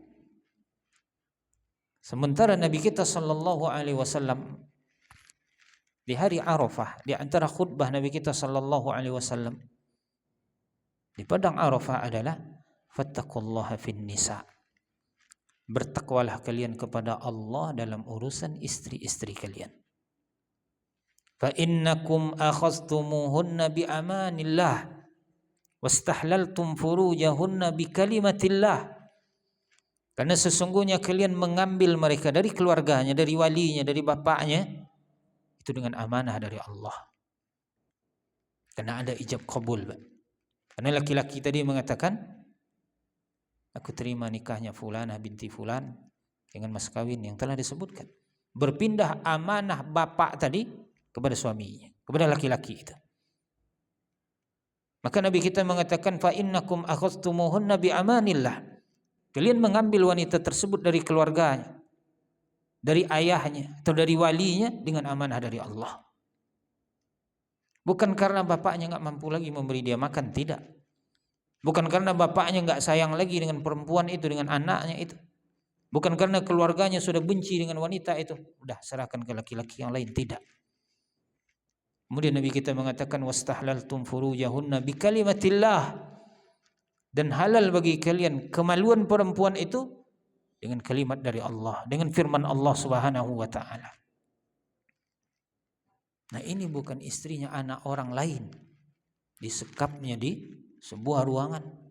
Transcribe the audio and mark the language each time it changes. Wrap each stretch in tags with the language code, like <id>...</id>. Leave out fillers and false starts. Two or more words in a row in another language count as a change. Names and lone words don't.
<id>Sementara Nabi kita</id> <ar>صلى الله عليه وسلم</ar> <id>di hari Arafah, di antara khutbah Nabi kita</id> <ar>صلى الله عليه وسلم</ar> <id>di padang Arafah adalah</id> <ar>فاتقوا الله في النساء.</ar> <id>Bertakwalah kalian kepada Allah dalam urusan istri-istri kalian.</id> <ar>فإنكم أخذتموهن بأمان الله واستحللتم فروجهن بكلمة الله.</ar> <id>Karena sesungguhnya kalian mengambil mereka dari keluarganya, dari walinya, dari bapaknya, itu dengan amanah dari Allah. Karena ada ijab qabul. Karena laki-laki tadi mengatakan, aku terima nikahnya fulanah binti fulan dengan mas kawin yang telah disebutkan. Berpindah amanah bapak tadi kepada suaminya, kepada laki-laki itu. Maka Nabi kita mengatakan,</id> <ar>فإنكم أخذتموهن بأمان الله.</ar> <id>Kalian mengambil wanita tersebut dari keluarganya, dari ayahnya atau dari walinya dengan amanah dari Allah. Bukan karena bapaknya nggak mampu lagi memberi dia makan, tidak. Bukan karena bapaknya nggak sayang lagi dengan perempuan itu, dengan anaknya itu. Bukan karena keluarganya sudah benci dengan wanita itu, udah serahkan ke laki-laki yang lain, tidak. Kemudian Nabi kita mengatakan,</id> <ar>واستحللتم فروجهن بكلمة الله,</ar> <id>dan halal bagi kalian kemaluan perempuan itu dengan kalimat dari Allah, dengan firman Allah</id> <ar>سبحانه وتعالى.</ar> <id>Nah, ini bukan istrinya anak orang lain, disekapnya di sebuah ruangan.</id>